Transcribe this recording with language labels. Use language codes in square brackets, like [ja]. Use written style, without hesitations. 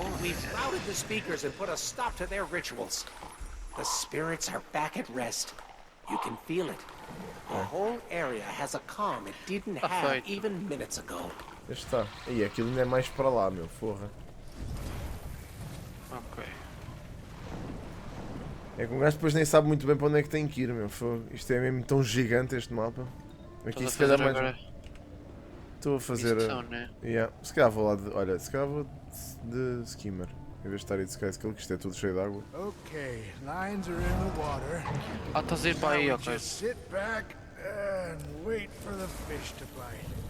[en] We've routed the speakers and put a stop to their rituals. The spirits are back at rest. You can feel it. The whole area has a calm it didn't have even minutes ago. [pt] Este está. E aquilo ainda é mais para lá, meu, porra. Ok. É que um gajo depois nem sabe muito bem para onde é que tem que ir, meu. Isto é mesmo tão gigante este mapa. Aqui se calhar mais. Agora... Estou a fazer. Missão, né? Yeah. Se calhar vou lá de. Olha, se calhar vou de skimmer. Em vez de estar aí de Skyskill, que isto é tudo cheio de água. [en] Okay, lines are in the water. [pt] Ah, estás a ir para aí, ok. [en] Just sit back and wait for the fish to bite.